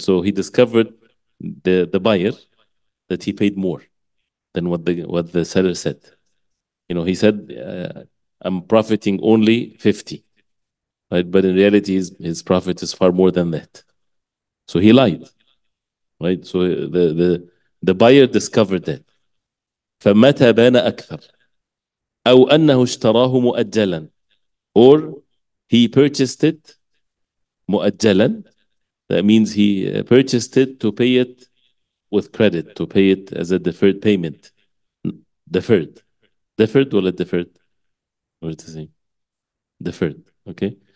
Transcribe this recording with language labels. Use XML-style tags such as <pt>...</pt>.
<en>So he discovered the buyer that he paid more than what the seller said. He said, I'm profiting only 50. right? But in reality, his profit is far more than that. So he lied, right? So the buyer discovered that.</en> <ar>فمتى بان أكثر أو أنه اشتراه مؤجلا,</ar> <en>or he purchased it</en> <ar>مؤجلا.</ar> <en>That means he purchased it to pay it with credit, to pay it as a deferred payment. Deferred. Deferred ولا deferred? What is the same? Deferred. Okay.</en>